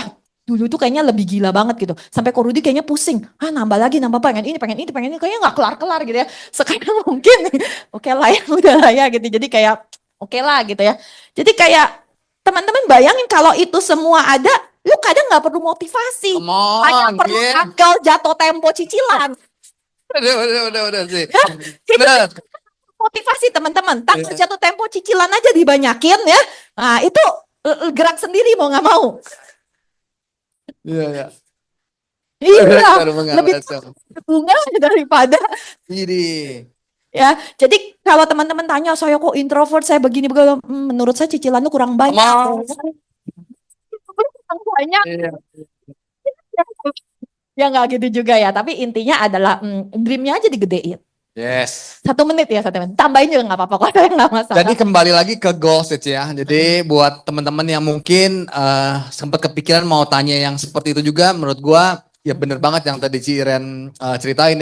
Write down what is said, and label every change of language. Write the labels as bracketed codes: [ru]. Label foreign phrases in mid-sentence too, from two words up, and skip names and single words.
[id] Dulu tuh kayaknya lebih gila banget gitu. Sampai Ko Rudi kayaknya pusing. Nambah lagi, nambah pengen ini, pengen ini, pengen ini. Kayaknya nggak kelar-kelar gitu ya. Sekarang mungkin oke lah ya, udah lah ya gitu. Jadi kayak oke lah gitu ya. Jadi kayak teman-teman bayangin kalau itu semua ada, lu kadang nggak perlu motivasi. [en] Come on. [id] Hanya perlu Yeah. tanggal jatuh tempo cicilan. Udah sih. Itu Bener. motivasi teman-teman. Tanggal Iya. jatuh tempo cicilan aja dibanyakin ya. Nah itu gerak sendiri mau nggak mau. Iya. Iya, Baru lebih mengerti. bunga daripada Jadi. ya. Jadi kalau teman-teman tanya saya kok introvert, saya begini begini, menurut saya cicilan lu kurang banyak. [en] Come on. [id] Kurang banyak. Iya. Ya nggak gitu juga ya. Tapi intinya adalah dreamnya aja digedein. Yes. 1 menit ya, 1 menit. Tambahin juga nggak apa-apa kok, saya nggak masalah. Jadi kembali lagi ke goals ya. Jadi buat teman-teman yang mungkin sempat kepikiran mau tanya yang seperti itu juga, menurut gua ya bener banget yang tadi Ci Iren ceritain ya.